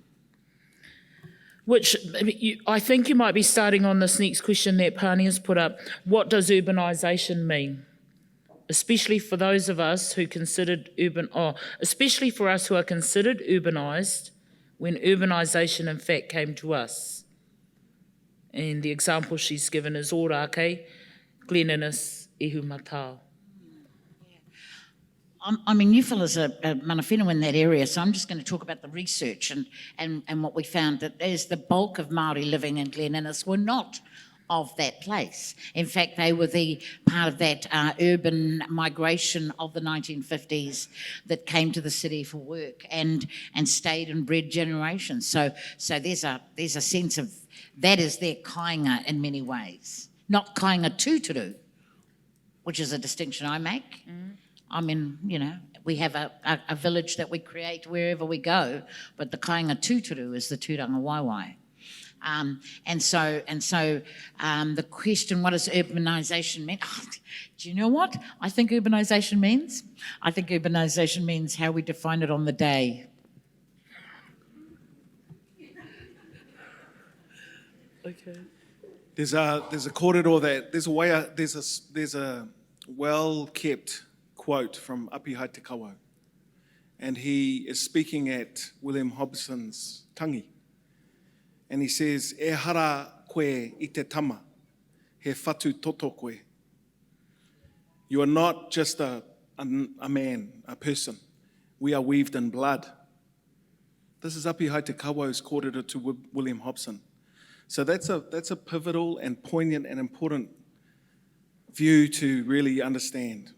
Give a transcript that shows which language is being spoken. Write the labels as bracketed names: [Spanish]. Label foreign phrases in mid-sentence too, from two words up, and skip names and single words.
[English] Which I think you might be starting on this next question that Pani has put up. What does urbanisation mean? Especially for those of us who especially for us who are considered urbanised, when urbanisation in fact came to us. And the example she's given is ōrākei, cleanliness, [Māori] ihu matao. [English] I mean, you fellas are mana whenua in that area, so I'm just going to talk about the research and what we found, that as the bulk of Māori living in Glen Innes were not of that place. In fact, they were the part of that urban migration of the 1950s that came to the city for work and stayed and bred generations. So there's a sense of that is their kāinga in many ways, not [Māori] kāinga tūturu, [English] which is a distinction I make. I mean, we have a village that we create wherever we go, but the [Māori] kāinga tūturu [English] is the [Māori] tūranga waiwai. [English] And so the question, what does urbanisation mean? Oh, do you know what I think urbanisation means? I think urbanisation means how we define it on the day. Okay. There's a kōrero that there's a well-kept quote from Api Haetekawau, and he is speaking at William Hobson's tangi, and he says, [Māori] "E hara koe I te tama, he whatu toto koe." [English] You are not just a man, a person. We are weaved in blood. This is Api Haetekawau's kōrero to William Hobson. So that's a pivotal and poignant and important view to really understand.